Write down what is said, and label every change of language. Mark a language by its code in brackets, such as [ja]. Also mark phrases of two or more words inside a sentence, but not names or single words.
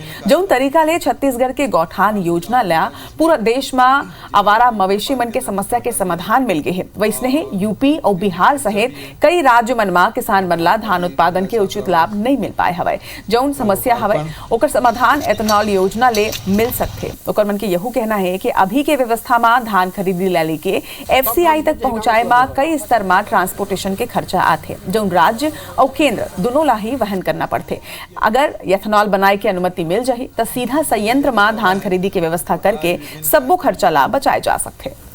[hne] जौन तरीका ले छत्तीसगढ़ के गौठान योजना ला पूरा देश में आवारा मवेशी मन के समस्या के समाधान मिल गए है, वैसने यूपी और बिहार सहित कई राज्य मन में किसान मन ला धान उत्पादन के उचित लाभ नहीं मिल पाए हवाए। जौन समस्या हवाए ओकर समाधान एथेनॉल योजना ले मिल सकते। ओकर मन के यहू कहना है कि अभी के व्यवस्था में धान खरीदी ला लेके FCI तक पहुंचाए में कई स्तर में ट्रांसपोर्टेशन के खर्चा आते, जौन राज्य और केंद्र दोनों ला ही वहन करना पड़ते। अगर एथेनॉल बनाए के अनुमति मिल जाए तो सीधा संयंत्र में धान खरीदी की व्यवस्था करके सबो खर्चा ला बचाए जा सकते।